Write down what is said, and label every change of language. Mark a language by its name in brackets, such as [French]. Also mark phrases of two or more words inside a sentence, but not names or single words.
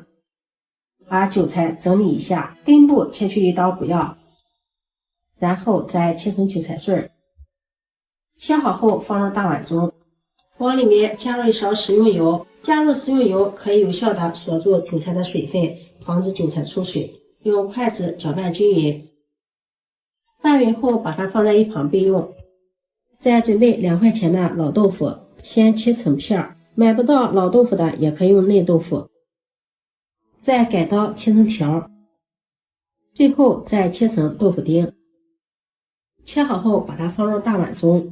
[Chinese] 把韭菜整理一下，根部切去1刀不要，然後再切成韭菜碎。切好後放入大碗中，往裡面加入1勺食用油。加入食用油可以有效的锁住韭菜的水分，防止韭菜出水。用筷子攪拌均勻，拌匀後把它放在一旁備用。再準備2塊錢的老豆腐，先切成片，買不到老豆腐的也可以用嫩豆腐。再改刀切成條，最後再切成豆腐丁。切好後把它放入大碗中。